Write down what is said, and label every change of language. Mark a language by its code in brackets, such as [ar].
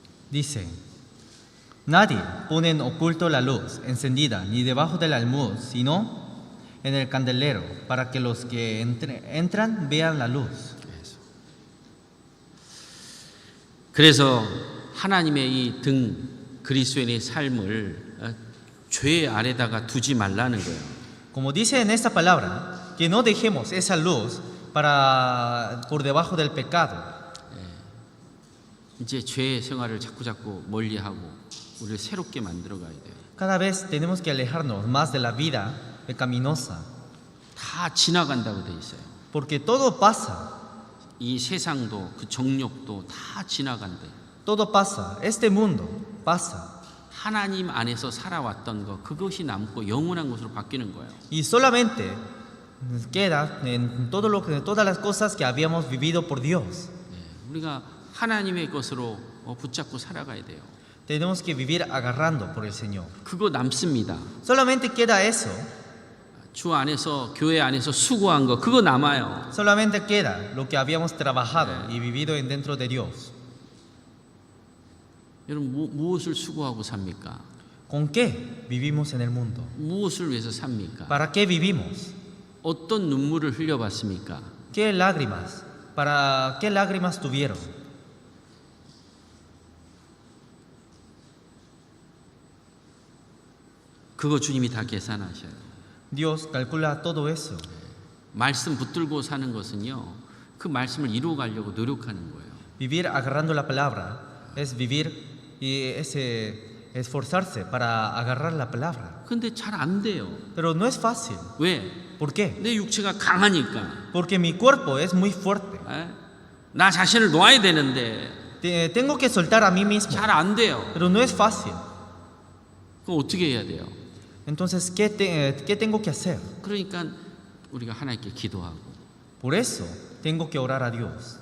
[es] Dice, nadie pone en oculto la luz encendida ni debajo del almud, sino en el candelero, para que los que entran vean la luz. [ko] 그래서 하나님의 이 그리스도인의 삶을 죄 아래다가 두지 말라는 거예요. [es] Como dice en esta palabra, que no dejemos esa luz por debajo del pecado. [ko] 이제 죄 생활을 자꾸 멀리하고 우리를 새롭게 만들어 가야 돼요. [es] Cada vez tenemos que alejarnos más de la vida pecaminosa. [ko] 다 지나간다고 돼 있어요. [es] Porque todo pasa. [ko] 이 세상도 그 정욕도 다 지나간대. [es] Todo pasa. Este mundo pasa. [ko] 하나님 안에서 살아왔던 거 그것이 남고 영원한 것으로 바뀌는 거예요. [es] Y solamente queda en todas las cosas que habíamos vivido por Dios. [ko] 우리가 하나님의 것으로 붙잡고 살아가야 돼요. [es] Tenemos que vivir agarrando por el Señor. [ko] 그거 남습니다. [es] Solamente queda eso. [ko] 주 안에서 교회 안에서 수고한 거 그거 남아요. [es] Solamente queda lo que habíamos trabajado y vivido en dentro de Dios. [ko] 여러분 무엇을 수고하고 삽니까? [es] ¿Con qué vivimos en el mundo? [ko] 무엇을 위해서 삽니까? [es] ¿Para qué vivimos? [ko] 어떤 눈물을 흘려봤습니까? [es] ¿Qué lágrimas? ¿Para qué lágrimas tuvieron? [ko] 그거 주님이 다 계산하셔요. [es] Dios calcula todo eso. [ko] 말씀 붙들고 사는 것은요, 그 말씀을 이루어 가려고 노력하는 거예요. [es] Vivir agarrando la palabra es vivir y es esforzarse para agarrar la palabra. [ko] 근데 잘 안 돼요. [es] Pero no es fácil. [ko] 왜? [es] ¿Por qué? [ko] 내 육체가 강하니까. [es] Porque mi cuerpo es muy fuerte. [ko] 에? 나 자신을 놓아야 되는데 [es] Tengo que soltar a mí mismo. [ko] 잘 안 돼요. [es] Pero no es fácil. [ko] 그럼 어떻게 해야 돼요? [es] Entonces, ¿qué tengo que hacer? [ko] 그러니까 우리가 하나님께 기도하고 [es] Por eso tengo que orar a Dios.